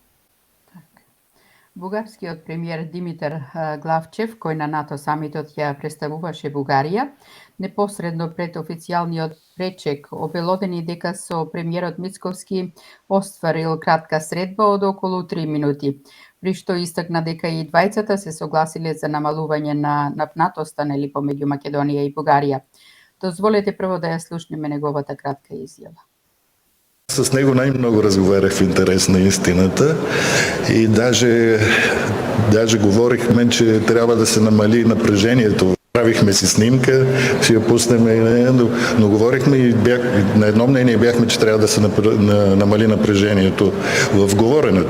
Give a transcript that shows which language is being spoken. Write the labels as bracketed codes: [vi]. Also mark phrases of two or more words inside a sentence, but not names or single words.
[mk] Бугарскиот премиер Димитар Главчев, кој на НАТО самитот ја представуваше Бугарија, непосредно пред официјалниот пречек обелодени дека со премиерот Мицковски остварил кратка средба од околу 3 минути, при што истакна дека и двајцата се согласиле за намалување на напнатоста помеѓу Македонија и Бугарија. Дозволете прво да ја слушнеме неговата кратка изјава. [bg] С него най-много разговарях в интерес на истината и даже говорихме, че трябва да се намали напрежението. Правихме си снимка, ще я пуснем, но говорихме и на едно мнение бяхме, че трябва да се намали напрежението в говоренето.